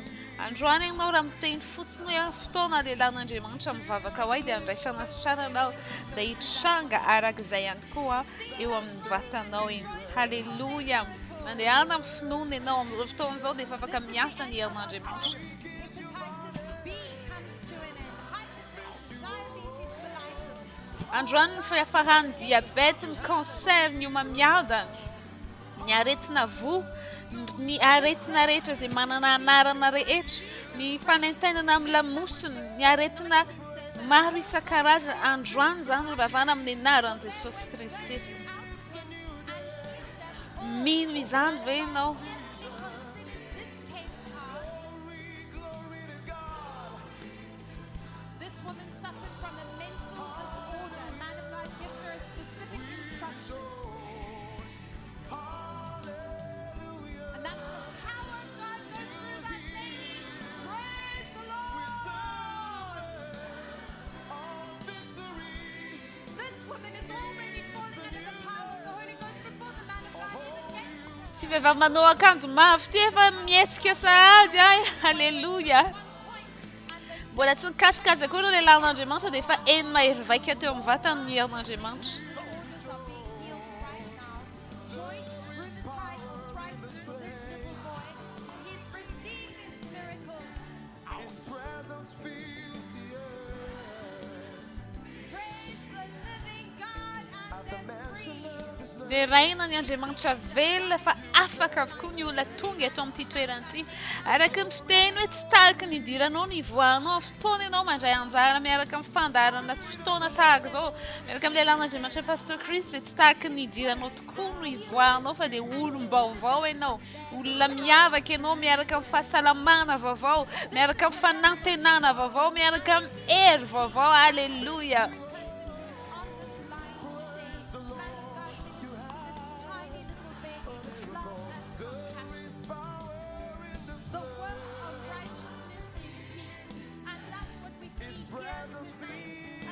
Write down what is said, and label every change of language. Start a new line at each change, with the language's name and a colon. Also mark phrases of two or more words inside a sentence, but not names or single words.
Malagasy: Androany ianao raha miteny fotsiny hoe fotoana lehilahin'Andriamanitra mivavaka ho ahy dia andray fanasitranana aho dia hitranga arak'izay ihany koa eo amin'ny vatanao iny. Halleluja. Mandehana amin'ny finoana ianao amin'izao fotoana izao dia efa afaka miasa ny herin'Andriamanitra.
English: Hepatitis B comes to an end. Hypertension, diabetes mellitus.
Malagasy: Androany ny fiafarany diabety, ny cancer, ny homamiadana, ny aretina vo, ny aretina rehetra izay manana anarana rehetra, ny fanentenana amin'ny lamosiny, ny aretina maro isan-karazany androany zany ravana amin'ny anaran'i Jesosy Kristy. Mino izany ve ianao?
English: This woman suffered from a mental disorder. Man of God gives her a specific instruction. And that's the power of God goes through that lady. Praise the Lord. This woman is already falling under the power of the Holy Ghost before the man of God even gets.
Malagasy: Sy vehivavy manao akanjo mavo ty efa mietsika sahady ay. Halleluja. Mbola tsy nikasikazy akory ny lehilahin'Andriamanitra dia efa eny mahery vaika teo amin'ny vatany ny herin'Andriamanitra.
English: Disorders are being healed right now. Joints, rheumatoid arthritis for this little boy. He's received his miracle. His presence fills the earth. Praise the living God and At the they're mention free. of his name.
Malagasy: Dia raina ny Andriamanitra velona fa afaka avokoa ny olona tonga eto amin'ity toerana ity. Araka ny fiteny hoe tsy tahaka ny idiranao ny ivoahanao, fotoana ianao mandray anjara miaraka amin'ny fandarana sy fotoana tahaka izao. Miaraka amin'ny lehilahin'Andriamanitra Pastor Chris dia tsy tahaka ny idiranao tokoa no ivoahanao fa dia olom-baovao ianao. Olona miavaka ianao miaraka amin'ny fahasalamana vaovao, miaraka amin'ny fanantenana vaovao, miaraka amin'ny hery vaovao. Halleluja.
English: The work of righteousness is peace. And that's what we see here in this place.